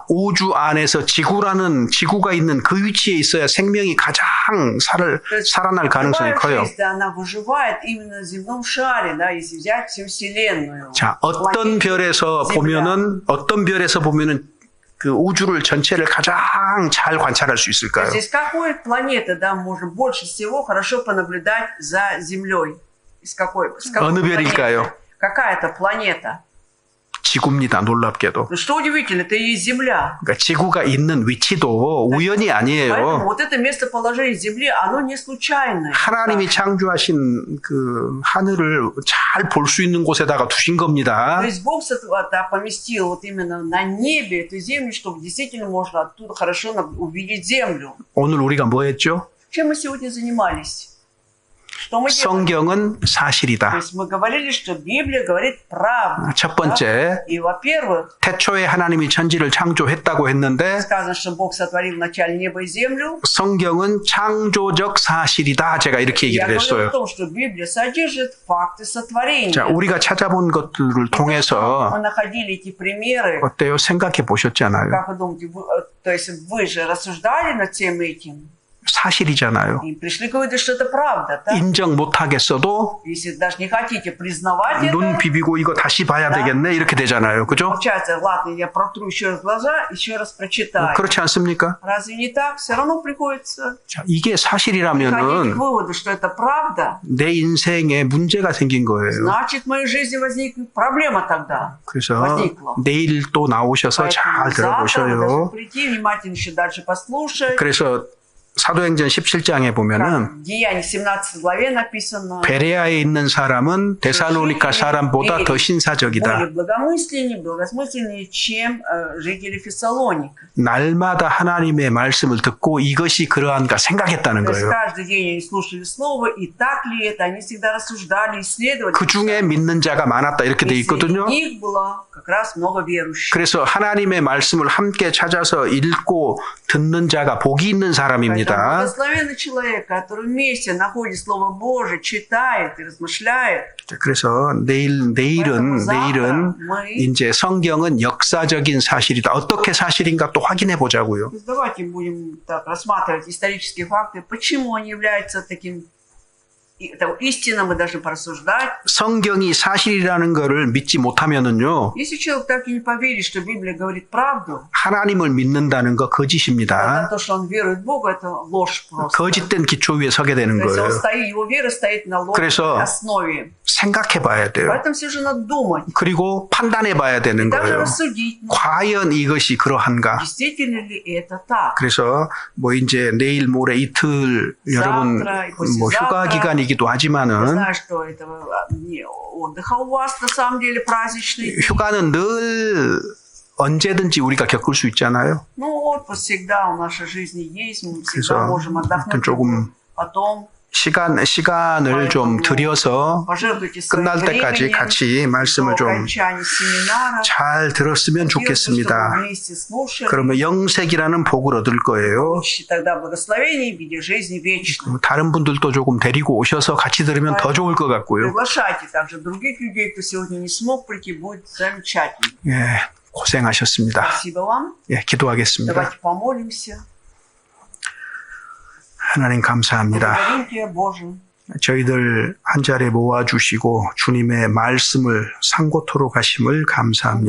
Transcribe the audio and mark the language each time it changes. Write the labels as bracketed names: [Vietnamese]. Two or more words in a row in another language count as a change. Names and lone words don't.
[Korean] 우주 안에서 지구가 있는 그 위치에 있어야 생명이 가장 살아날 가능성이 [Russian] Любая [Korean] 커요. [Russian] жизнь, она выживает именно на земном шаре, да, если взять всю Вселенную. [Korean] 자, 어떤 별에서 보면은 그 우주를 전체를 가장 잘 관찰할 수 [Russian] То [Korean] 있을까요? [Russian] есть из какой планеты, да, можно больше всего хорошо понаблюдать за Землей? С какой [Korean] 어느 [Russian] планеты? [Korean] 별일까요? [Russian] Какая это планета? [Korean] 지구입니다. 놀랍게도. [Russian] Но что удивительно, это и есть земля. [Korean] 그러니까 지구가 있는 위치도 우연이 [Russian] Поэтому [Korean] 아니에요. [Russian] вот это местоположение земли, оно не случайное. [Korean] 하나님이 창조하신 그 하늘을 잘 볼 수 있는 곳에다가 두신 겁니다. [Russian] То есть Бог поместил вот именно на небе эту землю, чтобы действительно можно оттуда хорошо увидеть землю. [Korean] 오늘 우리가 뭐 했죠? [Russian] Чем мы сегодня занимались? Что мы делали? [Korean] 성경은 [Russian] То [Korean] 사실이다. [Russian] есть мы говорили, что Библия говорит правду. [Korean] 첫 번째, [Russian] И, во-первых, [Korean] 태초에 하나님이 천지를 창조했다고 했는데 [Russian] сказано, что Бог сотворил вначале небо и землю. [Korean] 성경은 창조적 사실이다. 제가 이렇게 [Russian] Я [Korean] 얘기를 [Russian] говорю [Korean] 했어요. [Russian] о том, что Библия содержит факты сотворения. [Korean] 자, 우리가 찾아본 것들을 통해서 [Russian] Мы находили эти примеры. [Korean] 어때요? 생각해 보셨잖아요. [Russian] Как вы думаете, то есть вы же рассуждали над всем этим [Korean] 사실이잖아요. [Russian] и пришли к выводу, что это правда, да? [Korean] 인정 못 하겠어도 [Russian] Если даже не хотите признавать [Korean] 눈 [Russian] это, [Korean] 비비고 이거 다시 봐야 되겠네. 이렇게 되잖아요. 그죠? [Russian] получается, ладно, я протру еще раз глаза, еще раз прочитаю. [Korean] 그렇지 않습니까? [Russian] Разве не так? Все равно приходится [Korean] 자, 이게 [Russian] приходить к [Korean] 사실이라면은 [Russian] выводу, что это правда. [Korean] 내 인생에 문제가 생긴 거예요. [Russian] Значит, в моей жизни возникнет проблема тогда. [Korean] 그래서 [Russian] возникло. [Korean] 내일 또 나오셔서 잘 [Russian] Поэтому завтра вы должны [Korean] 들어보셔요. [Russian] прийти, внимательно еще дальше послушать. [Korean] 그래서 사도행전 17장에 보면은 [Russian] В Деянии 17 главе написано: [Korean] 베레아에 있는 사람은 데살로니가 사람보다 더 [Russian] более [Korean] 신사적이다. [Russian] благосмысленнее, чем жители Фессалоника. [Korean] 날마다 하나님의 말씀을 듣고 이것이 그러한가 생각했다는 [Russian] То есть [Korean] 거예요. [Russian] каждый день они слушали слово, и так ли это, они всегда рассуждали, исследовали. [Korean] 그 중에 믿는 자가 많았다 이렇게 돼 [Russian] И среди [Korean] 있거든요. [Russian] них было как раз много верующих. [Korean] 그래서 하나님의 말씀을 함께 찾아서 읽고 듣는 자가 복이 있는 [Russian] Поэтому [Korean] 사람입니다. [Russian] благословенный человек, который вместе находит Слово Божие, читает и размышляет. [Korean] 그래서 내일은 이제 성경은 역사적인 사실이다. 어떻게 사실인가 또 확인해 보자고요. [Russian] То есть давайте будем так рассматривать исторические факты, почему они являются таким истинным, мы должны порассуждать. [Korean] 성경이 사실이라는 것을 믿지 못하면은요. [Russian] Если человек так и не поверит, что Библия говорит правду, [Korean] 하나님을 믿는다는 거 [Russian] тогда [Korean] 거짓입니다. [Russian] то, что он верует в Бога, это ложь просто. [Korean] 거짓된 기초 위에 서게 되는 [Russian] То есть он [Korean] 거예요. [Russian] его вера стоит на ложной [Korean] 그래서 [Russian] основе. [Korean] 생각해 봐야 돼요. [Russian] Поэтому все же надо думать. [Korean] 그리고 판단해 봐야 되는 [Russian] Даже [Korean] 거예요. [Russian] рассудить. [Korean] 과연 이것이 그러한가? [Russian] Действительно ли это так? [Korean] 그래서 뭐 이제 내일 모레 이틀 여러분 뭐 휴가 기간이기도 [Russian] Я [Korean] 하지만은 [Russian] знаю, что это не отдыха у вас на самом деле праздничный. [Korean] 휴가는 늘 언제든지 우리가 겪을 수 있잖아요. [Russian] Ну, отпуск всегда в нашей жизни есть. Мы всегда [Korean] 그래서 [Russian] можем отдохнуть. [Korean] 조금 [Russian] Потом [Korean] 시간을 좀 들여서 [Russian] пожертвуйте своим [Korean] 끝날 때까지 [Russian] временем [Korean] 같이 [Russian] до [Korean] 말씀을 좀 [Russian] окончания семинара. [Korean] 잘 들었으면 [Russian] Чтобы [Korean] 좋겠습니다. [Russian] вместе слушали. [Korean] 그러면 영생이라는 복을 얻을 거예요. [Russian] Получите тогда благословение в виде жизни вечной. [Korean] 다른 분들도 조금 데리고 오셔서 같이 들으면 더 좋을 것 같고요. [Russian] Приглашайте также других людей, кто сегодня не смог прийти, будет замечательно. [Korean] 예, 고생하셨습니다. [Russian] Спасибо вам. [Korean] 예, 기도하겠습니다. [Russian] Давайте помолимся. [Korean] 하나님 감사합니다. [Russian] Благодарим Тебя, Боже. [Korean] 저희들 한 자리에 모아주시고 주님의 말씀을 상고토록 하심을 감사합니다.